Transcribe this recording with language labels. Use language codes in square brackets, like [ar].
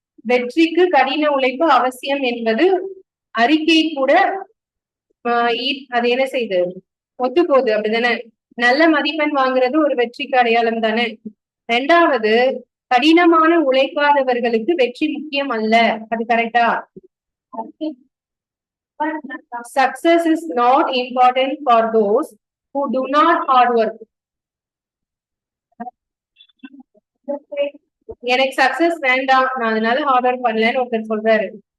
[ta] வெற்றிக்கு கடின உழைப்பு அவசியம் என்பது அறிக்கை கூட அது என்ன செய்யுது? ஒத்து போகுது. அப்படிதானே? நல்ல மதிப்பெண் வாங்குறது ஒரு வெற்றிக்கு அடையாளம் தானே. ரெண்டாவது, கடினமான உழைக்காதவர்களுக்கு வெற்றி முக்கியம் அல்ல. அது கரெக்டா? [en] Success is not important for those who do not hard work. [ta] எனக்கு சக்சஸ் வேண்டாம், நான் அதனால ஹார்ட் ஒர்க் பண்ணலன்னு ஒருத்தர் சொல்றாரு.